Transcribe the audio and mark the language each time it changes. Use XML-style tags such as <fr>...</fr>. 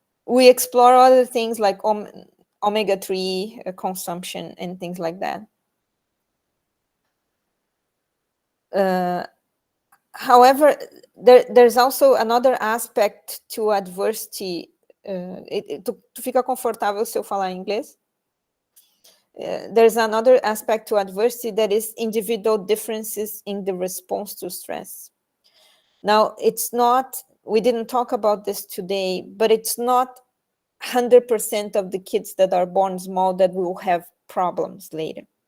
<en>we explore other things like omega-3 consumption and things like that. However, there's also another aspect to adversity.</en> <pt>Tu fica confortável se eu falar em inglês?</pt> <en>There's another aspect to adversity that is individual differences in the response to stress. Now, it's not, we didn't talk about this today, but it's not 100% of the kids that are born small that will have problems later.</en>